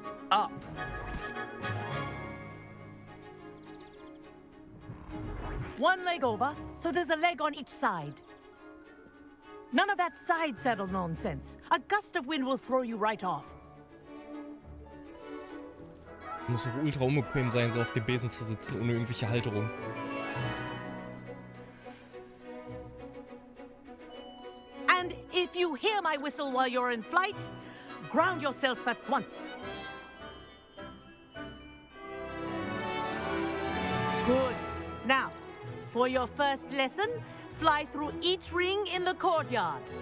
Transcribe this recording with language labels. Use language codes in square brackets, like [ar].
[en] Up. One leg over, so there's a leg on each side. None of that side saddle nonsense. A gust of wind will throw you right off. [de] Muss doch ultra unbequem sein, so auf dem Besen zu sitzen, ohne irgendwelche Halterung. [en] And if you hear my whistle while you're in flight, ground yourself at once. Good. Now, for your first lesson, fly through each ring in the courtyard.